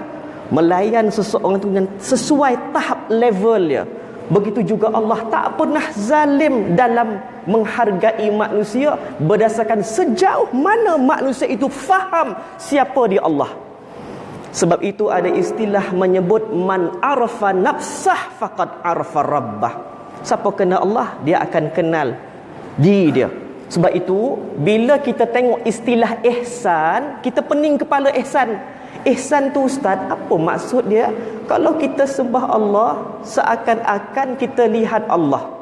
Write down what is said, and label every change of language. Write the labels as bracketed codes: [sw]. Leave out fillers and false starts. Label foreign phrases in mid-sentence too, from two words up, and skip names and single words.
[ms] Melayan seseorang itu dengan sesuai tahap level dia. Begitu juga Allah tak pernah zalim dalam menghargai manusia berdasarkan sejauh mana manusia itu faham siapa dia Allah. Sebab itu ada istilah menyebut [ar] من عرف نفسه فقد عرف ربه. [ms] Siapa kenal Allah, dia akan kenal diri dia. Sebab itu bila kita tengok istilah ihsan, kita pening kepala ihsan. Ihsan tu ustaz, apa maksud dia? Kalau kita sembah Allah, seakan-akan kita lihat Allah.